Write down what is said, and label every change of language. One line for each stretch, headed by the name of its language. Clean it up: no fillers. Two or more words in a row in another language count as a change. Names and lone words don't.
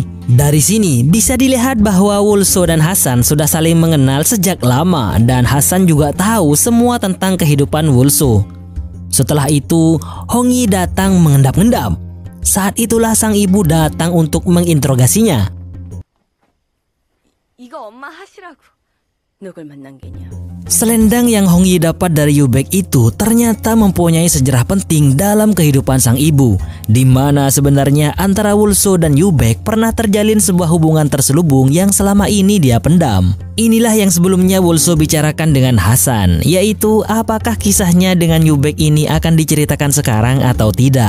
Indonesian: Dari sini bisa dilihat bahwa Wulso dan Hasan sudah saling mengenal sejak lama dan Hasan juga tahu semua tentang kehidupan Wulso. Setelah itu, Hong Yi datang mengendap-endap. Saat itulah sang ibu datang untuk menginterogasinya.
Korean: 이거 엄마 하시라고. 누굴 만난 게냐?
Indonesian: Selendang yang Hong Yi dapat dari Yubek itu ternyata mempunyai sejarah penting dalam kehidupan sang ibu, di mana sebenarnya antara Wulso dan Yubek pernah terjalin sebuah hubungan terselubung yang selama ini dia pendam. Inilah yang sebelumnya Wulso bicarakan dengan Hasan, yaitu apakah kisahnya dengan Yubek ini akan diceritakan sekarang atau tidak.